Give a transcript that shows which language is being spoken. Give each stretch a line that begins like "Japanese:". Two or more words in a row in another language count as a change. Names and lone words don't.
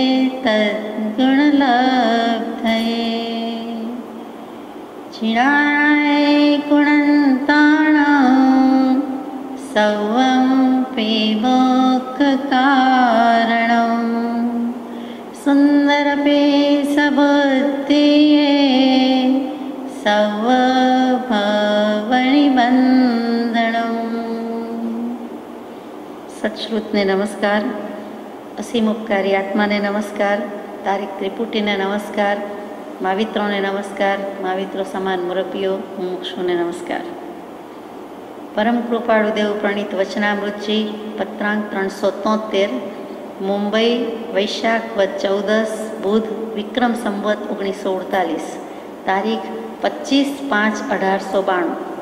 Sanskrit: तद्गुणलब्धये क्षीणाय गुणन्ताणां सर्वमपि मोक्षकारणं सुन्दरपि सबुद्धिये सर्वभवनिबन्धनम्।
Gujarati: સત્શ્રુતને નમસ્કાર, અસીમ ઉપકારી આત્માને નમસ્કાર, તારીખ ત્રિપુટીને નમસ્કાર, માવિત્રોને નમસ્કાર, माविત્રો સમાન મુરબ્બીઓ, મુમુક્ષુને નમસ્કાર। પરમ કૃપાળુ દેવ પ્રણીત વચનામૃતજી પત્રાંક 373 મુંબઈ વૈશાખ વદ 14 બુધ વિક્રમ સંવત 1948 તારીખ 25/5/1892।